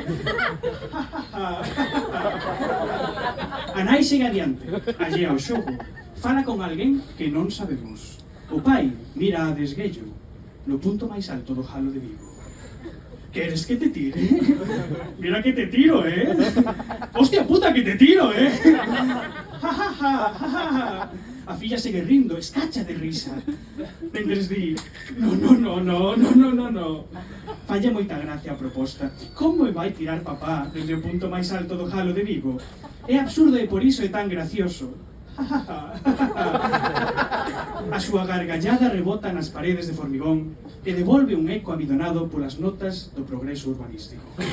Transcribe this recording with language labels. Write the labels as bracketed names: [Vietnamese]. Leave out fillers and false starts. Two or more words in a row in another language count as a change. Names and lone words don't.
[Galician] A nai segue adiante, allea ao xogo. Fala con alguén que non sabemos. O pai mira a desguello no punto máis alto do halo de Vigo. [Spanish] ¿Quieres que te tire? Mira que te tiro, ¿eh? ¡Hostia puta que te tiro, eh! ¡Ja, ja, ja, ja, ja! [Galician] A filla segue rindo, escacha de risa. Mentres di, no. Falla moita gracia a proposta. Como me vai tirar papá desde o punto máis alto do Jalo de Vigo? É absurdo e por iso é tan gracioso. A súa gargallada rebota nas paredes de formigón e devolve un eco amidonado polas notas do progreso urbanístico.